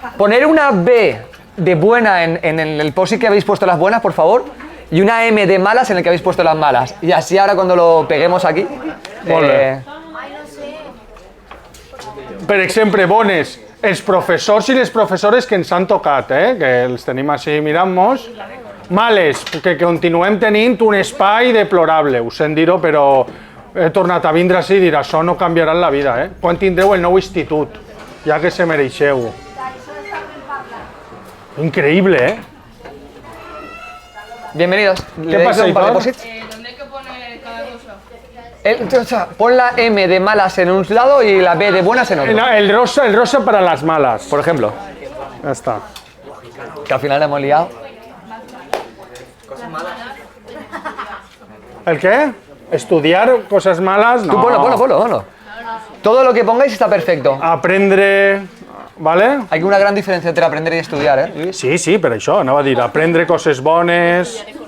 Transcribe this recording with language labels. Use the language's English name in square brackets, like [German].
[Spanish] Poner una B de buena en el post que habéis puesto las buenas, por favor, y una M de malas en el que habéis puesto las malas. Y así ahora cuando lo peguemos aquí... [Catalan] Molt bé. Per exemple, bones, els professors i les professores que ens han tocat, que els tenim així mirant-nos. Males, que continuem tenint un espai deplorable, ho sent dir-ho, però he tornat a vindre així i dir, això no canviarà la vida, Quan tindreu el nou institut, ja que se mereixeu. Increïble, [Spanish] Bienvenidos. ¿Qué pasa, un par de Iván? posits. ¿Dónde hay que poner cada cosa? O sea, pon la M de malas en un lado y la B de buenas en otro. El rosa para las malas. Por ejemplo, [Catalan] Ja està. [Spanish] que al final hemos liado. ¿El qué? ¿Estudiar cosas malas? No. Tú ponlo. Todo lo que pongáis está perfecto. [Catalan] Aprendre... [Spanish] ¿Vale? Hay una gran diferencia entre aprender y estudiar, ¿eh? [Catalan] Sí, per això, anava a dir, aprendre coses bones...